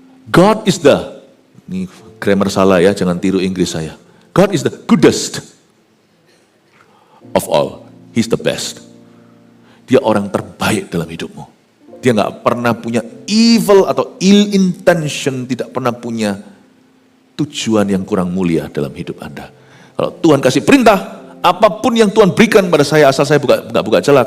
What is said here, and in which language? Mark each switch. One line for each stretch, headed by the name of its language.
English: God is
Indonesian: ini grammar salah ya, jangan tiru Inggris saya.
English: God is the goodest of all. He's the best.
Indonesian: Dia orang terbaik dalam hidupmu. Dia nggak pernah punya evil atau
English: ill intention,
Indonesian: tidak pernah punya tujuan yang kurang mulia dalam hidup Anda. Kalau Tuhan kasih perintah, apapun yang Tuhan berikan pada saya, asal saya nggak buka celah.